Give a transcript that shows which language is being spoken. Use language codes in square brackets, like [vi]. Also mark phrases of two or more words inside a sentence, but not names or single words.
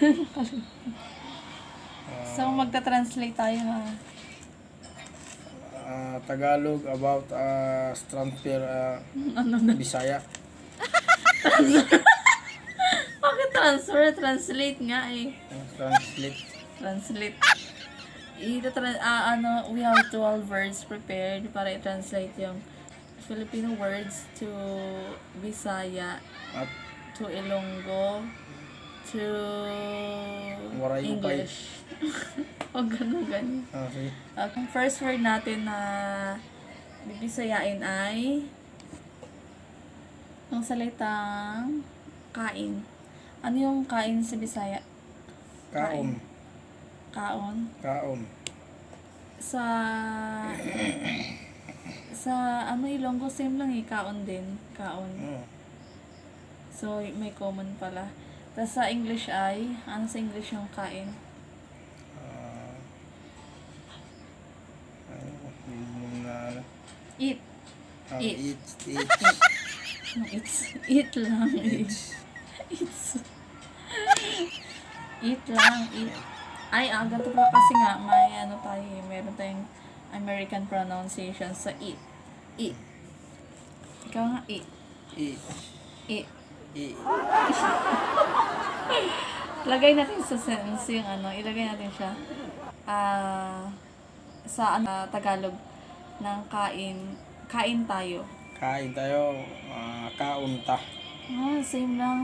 [tl] So, magta-translate tayo ha. [en] Tagalog about transfer [tl] Ano na? Bisaya. Bakit transfer? Translate nga eh. Translate. [en] Translate. We have 12 words prepared [tl] para i-translate yung [en] Filipino words to Bisaya, [tl] At [en] to Ilonggo, to [tl] Waray upay. English. O ganun. Sige. Ang [en] first word [tl] natin na bibisayain ay ang salitang kain. Ano yung kain sa Bisaya? Kaon. Kaon. Kaon. Sa Ilonggo same lang eh, kaon din. Kaon. So, may common pala. Tapos sa English ay, ano sa English yung kain? Eat. Eat. Eat lang. Eat lang. Eat. Ay, ganito pa kasi nga, may ano tayo eh, meron tayong [en] American pronunciation [tl] sa eat. Eat. Ikaw nga, eat. Eat. Eat. Eat. Lagay natin sa sentence yung ilagay natin siya sa Tagalog ng kain. Kain tayo. Kain tayo. Kaunta. Same lang.